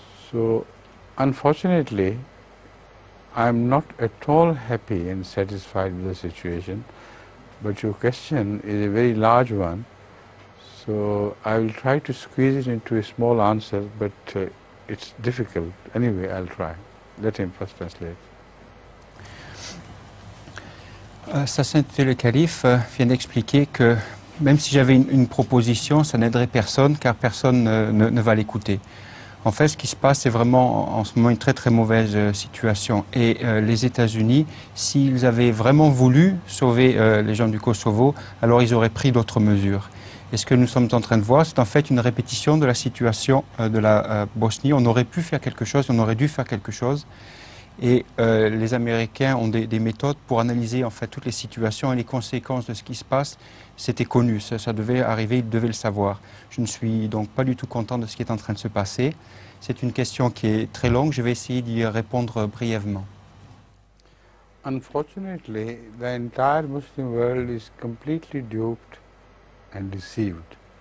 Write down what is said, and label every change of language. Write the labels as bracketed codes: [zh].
[en] So, unfortunately, I am not at all happy and satisfied with the situation, but your question is a very large one, so I will try to squeeze it into a small answer, but it's difficult. Anyway, I'll try. Let him first translate. [fr] Sa Sainteté le Calife vient d'expliquer que même si j'avais une proposition, ça n'aiderait personne, car personne ne va l'écouter. En fait, ce qui se passe, c'est vraiment en ce moment une très très mauvaise situation. Et les États-Unis, s'ils avaient vraiment voulu sauver les gens du Kosovo, alors ils auraient pris d'autres mesures. Et ce que nous sommes en train de voir, c'est en fait une répétition de la situation de la Bosnie. On aurait pu faire quelque chose, on aurait dû faire quelque chose. Et les Américains ont des méthodes pour analyser en fait toutes les situations et les conséquences de ce qui se passe. C'était connu, ça devait arriver, ils devaient le savoir. Je ne suis donc pas du tout content de ce qui est en train de se passer. C'est une question qui est très longue, je vais essayer d'y répondre brièvement. [en] Unfortunately, the entire Muslim world is completely duped and deceived.